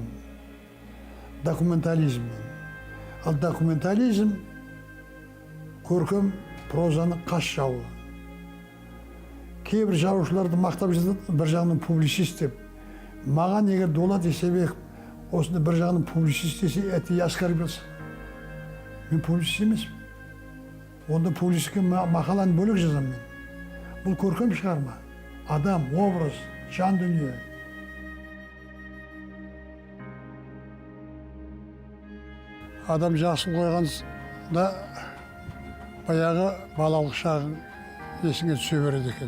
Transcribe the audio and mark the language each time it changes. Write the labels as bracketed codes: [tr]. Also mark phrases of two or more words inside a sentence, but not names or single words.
[kk] Документализмнен. Ал документализм көркем прозаның қас жауы. Кейбір жазушыларды мақтап жатады, бір жағынан публицист деп. Маған егер Дулат Исабеков осында бір жағынан публицист десе, [ru] это я оскорбился. [kk] Мен публицист емеспін. Онда публицистке мақаланы бөлек жазамын мен. Бұл көркем шығарма. Адам, образ, жан дүние. Адам жасын қойғанда баяғы балалық шағын есіңе түсе береді екен.